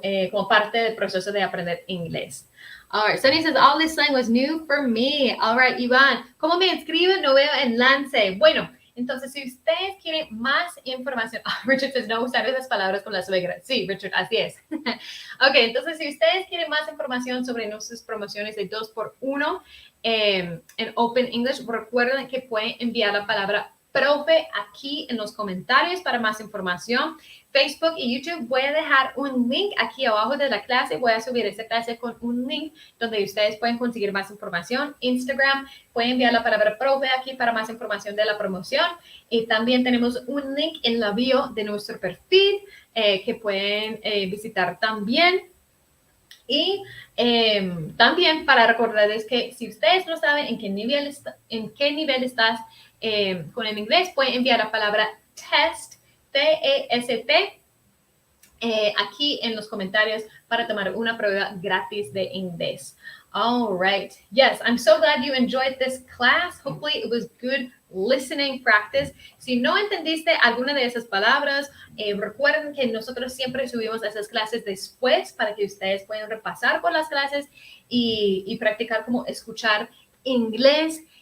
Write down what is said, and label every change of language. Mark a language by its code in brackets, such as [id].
[es] Como parte del proceso de aprender inglés. [en] All right, Sunny says, all this slang was new for me. [es] All right, Iván, ¿cómo me inscribo? No veo enlace. Bueno, entonces, si ustedes quieren más información, Richard says, no usar esas palabras con la suegra. Sí, Richard, así es. Ok, entonces, si ustedes quieren más información sobre nuestras promociones de 2x1 en Open English, recuerden que pueden enviar la palabra profe aquí en los comentarios para más información. Facebook y YouTube, voy a dejar un link aquí abajo de la clase. Voy a subir esta clase con un link donde ustedes pueden conseguir más información. Instagram, pueden enviar la palabra profe aquí para más información de la promoción. Y también tenemos un link en la bio de nuestro perfil que pueden visitar también. Y también para recordarles que si ustedes no saben en qué nivel estás con el inglés, pueden enviar la palabra test, T-E-S-T, aquí en los comentarios para tomar una prueba gratis de inglés. [en] All right. Yes, I'm so glad you enjoyed this class. Hopefully it was good listening practice. [es] Si no entendiste alguna de esas palabras, recuerden que nosotros siempre subimos esas clases después para que ustedes puedan repasar por las clases y practicar como escuchar inglés.